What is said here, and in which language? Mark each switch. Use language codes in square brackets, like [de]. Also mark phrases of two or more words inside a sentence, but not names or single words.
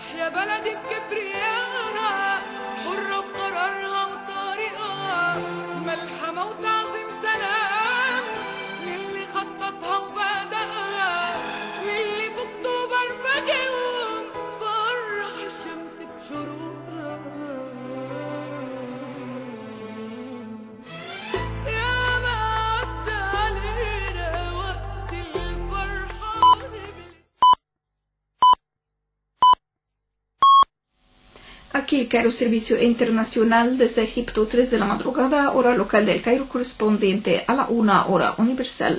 [ar] بلدي بكبريائها حرة في قرارها وطريقها ملحمة وتعظيم سلام للي خططها وبدأها واللي في أكتوبر فجأهم فرح الشمس بشروقها يا ما عدى علينا وقت الفرحة. [es] Aquí el Cairo Servicio Internacional desde Egipto, 3 de la madrugada, hora local del Cairo correspondiente a la 1 hora universal.